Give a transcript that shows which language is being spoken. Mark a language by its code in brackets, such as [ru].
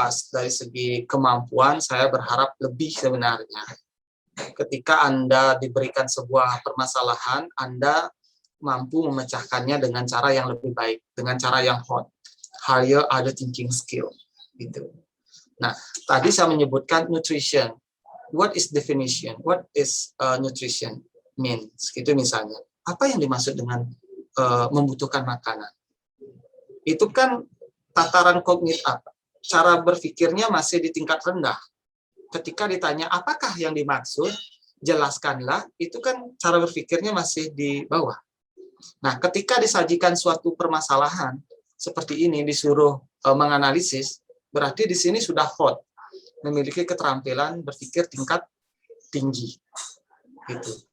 [id] Dari segi kemampuan, saya berharap lebih sebenarnya. Ketika Anda diberikan sebuah permasalahan, Anda mampu memecahkannya dengan cara yang lebih baik, dengan cara yang [en] higher other thinking skill, [id] gitu. Nah, tadi saya menyebutkan nutrition. [en] What is definition? What is nutrition means? [id] Gitu misalnya. Apa yang dimaksud dengan membutuhkan makanan? Itu kan tataran kognitif, cara berpikirnya masih di tingkat rendah. ketika ditanya apakah yang dimaksud, jelaskanlah, itu kan cara berpikirnya masih di bawah. Nah, ketika disajikan suatu permasalahan seperti ini, disuruh menganalisis, berarti di sini sudah hot, memiliki keterampilan berpikir tingkat tinggi. Gitu.